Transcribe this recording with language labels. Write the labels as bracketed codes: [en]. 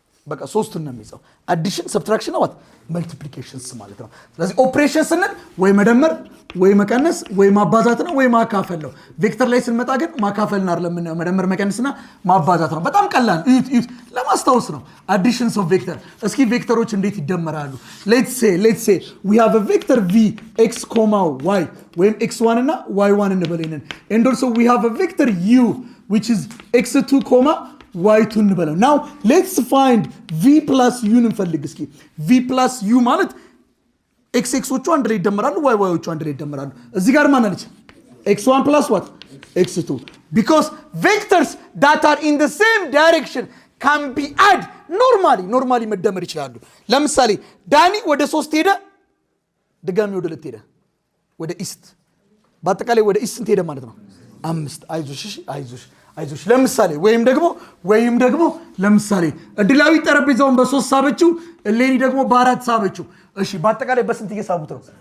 [am] በቃ ሶስቱን ነው የሚይዘው። አዲሽን፣ ሰብትራክሽን ነው መልቲፕሊኬሽንስ ማለት ነው። ስለዚህ ኦፕሬሽን ስንል ወይ መደመር ወይ መቀነስ ወይ ማባዛት ነው ወይ ማካፈል ነው። ቬክተር ላይ ስንመጣ ግን ማካፈልና አይደለም፣ መደመር መቀነስና ማባዛት ነው። በጣም ቀላል እዩት፣ ለማስታወስ ነው። አዲሽንስ ኦፍ ቬክተር። እስኪ ቬክተሮች እንዴት ይደመራሉ? [en] ሌትስ ሴ we have a vector v x, y [am] ወይም x1 እና y1 እንበለንን [en] and also we have a vector u which is x2, y2 [am] እንበለው። [en] now let's find v plus u [am] እንፈልግ እስኪ። [en] v plus u [am] ማለት x-ዎቹ አንድ ላይ ይደመራሉ፣ y-ዎቹ አንድ ላይ ይደመራሉ። እዚህ ጋር ማን አለች? [en] x1 plus what? [am] x2 [en] because vectors that are in the same direction can be add normally [am] መደመር ይችላሉ። ለምሳሌ ዳኒ ወደ 3 ሄደ፣ ድጋሚ ወደ 2 ሄደ፣ ወደ ኢስት። በአጠቃላይ ወደ ኢስት ሄደ ማለት ነው 5። አይዞሽ ለምሳሌ ወይም ደግሞ ለምሳሌ እድላዊ ጠረጴዛውን በ3 ሳበችው፣ እሌኒ ደግሞ በ4 ሳበችው። እሺ በአጠቃላይ በስንት እየሳቡት ነው?